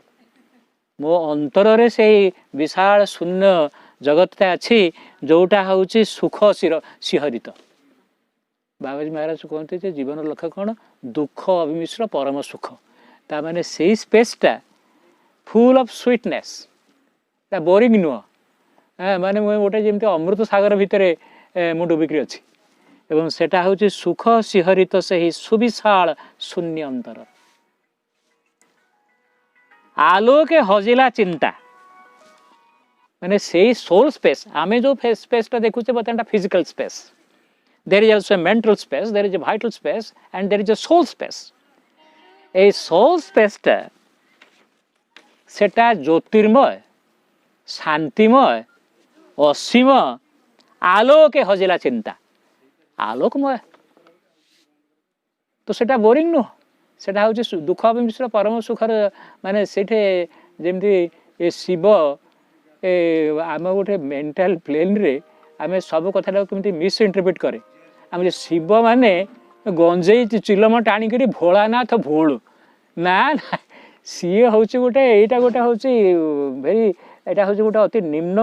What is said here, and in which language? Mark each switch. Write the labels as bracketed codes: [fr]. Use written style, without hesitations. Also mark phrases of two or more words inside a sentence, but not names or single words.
[or] ମୋ ଅନ୍ତରରେ ସେଇ ବିଶାଳ ଶୂନ୍ୟ ଜଗତଟା ଅଛି, ଯେଉଁଟା ହେଉଛି ସୁଖ ଶିହରିତ। ବାବାଜୀ ମହାରାଜ କୁହନ୍ତି ଯେ ଜୀବନର ଲକ୍ଷ୍ୟ କ'ଣ? ଦୁଃଖ ଅବିମିଶ୍ର ପରମ ସୁଖ। ତାମାନେ ସେଇ ସ୍ପେସ୍ଟା [en] full of sweetness [or] ତା ବୋରିଂ ନୁହଁ ମାନେ ମୁଁ ଗୋଟେ ଯେମିତି ଅମୃତ ସାଗର ଭିତରେ ମୁଁ ଡୁବିକିରି ଅଛି ଏବଂ ସେଟା ହେଉଛି ସୁଖ ଶିହରିତ ସେହି ସୁବିଶାଳ ଶୂନ୍ୟ ଅନ୍ତର ଆଲୋକେ ହଜିଲା ଚିନ୍ତା ମାନେ ସେଇ [en] soul space [or] ଆମେ ଯେଉଁ ସ୍ପେସ୍ଟା ଦେଖୁଛେ ବର୍ତ୍ତମାନ [en] physical space there is also a mental space, there is a vital space and there is a soul space [or] এই [en] soul spaceটা [or] ସେଟା ଜ୍ୟୋତିର୍ମୟ ଶାନ୍ତିମୟ ଅସୀମ ଆଲୋକେ ହଜିଲା ଚିନ୍ତା ଆଲୋକମୟ ତ ସେଟା ବୋରିଂ ନୁହଁ ସେଟା ହେଉଛି ଦୁଃଖ ମିଶ୍ର ପରମ ସୁଖର ମାନେ ସେଇଠି ଯେମିତି ଏ ଶିବ ଆମ ଗୋଟେ [en] mental plane [or] ଆମେ ସବୁ କଥାଟାକୁ କେମିତି ମିସ୍ଇଣ୍ଟରପ୍ରିଟ୍ କରେ ଆମେ ଶିବ ମାନେ ଗଞ୍ଜେଇ ଚିଲମ ଟାଣିକରି ଭୋଳାନାଥ ଭୋଳ ନା ସିଏ ହେଉଛି ଗୋଟେ ଏଇଟା ଗୋଟେ ହେଉଛି ଭେରି ଏଇଟା ହେଉଛି ଗୋଟେ ଅତି ନିମ୍ନ